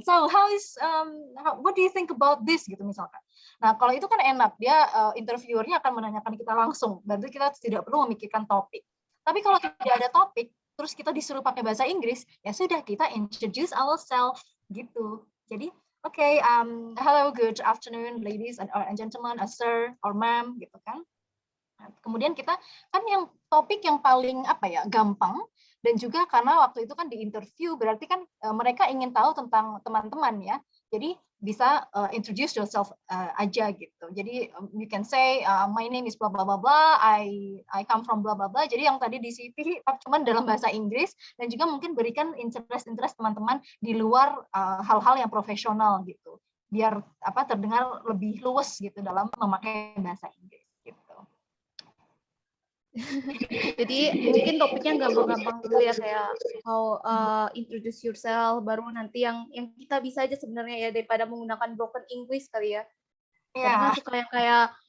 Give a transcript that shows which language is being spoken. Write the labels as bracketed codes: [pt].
[en] So, what do you think about this [id] gitu misalkan. Nah, kalau itu kan enak, dia interviewernya akan menanyakan kita langsung, dan itu kita tidak perlu memikirkan topik. Tapi kalau tidak ada topik, terus kita disuruh pakai bahasa Inggris, ya sudah kita introduce ourselves gitu. [en] Jadi okay, hello, good afternoon, ladies and gentlemen, sir or ma'am, [id] gitu kan. Kemudian kita kan yang topik yang paling gampang, dan juga karena waktu itu kan di interview berarti kan mereka ingin tahu tentang teman-teman ya. Jadi bisa introduce yourself aja gitu. Jadi [en] you can say my name is blah blah blah blah, I come from blah blah blah. [id] Jadi yang tadi di CV cuman dalam bahasa Inggris, dan juga mungkin berikan interest teman-teman di luar hal-hal yang profesional gitu. Biar terdengar lebih luas gitu dalam memakai bahasa Inggris gitu. Jadi mungkin topiknya gampang-gampang dulu ya, kayak how introduce yourself, baru nanti yang kita bisa aja sebenarnya ya, daripada menggunakan broken English kali ya. Karena kan suka yang kayak